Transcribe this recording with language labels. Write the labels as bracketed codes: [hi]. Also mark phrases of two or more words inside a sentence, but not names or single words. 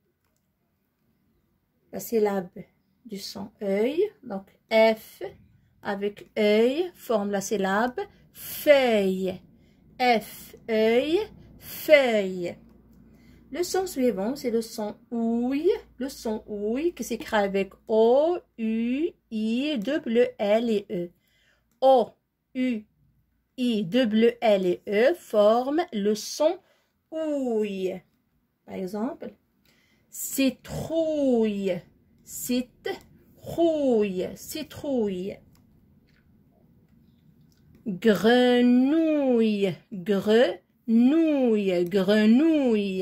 [fr] La syllabe du son œil, donc F avec œil forme la syllabe feuille. F, œil, feuille. Le son suivant, c'est le son ouille. Le son ouille qui s'écrit avec O, U, I, W, L et E. O, U, I, W, L et E forment le son ouille. Par exemple, citrouille, citrouille, citrouille. Grenouille, grenouille, grenouille.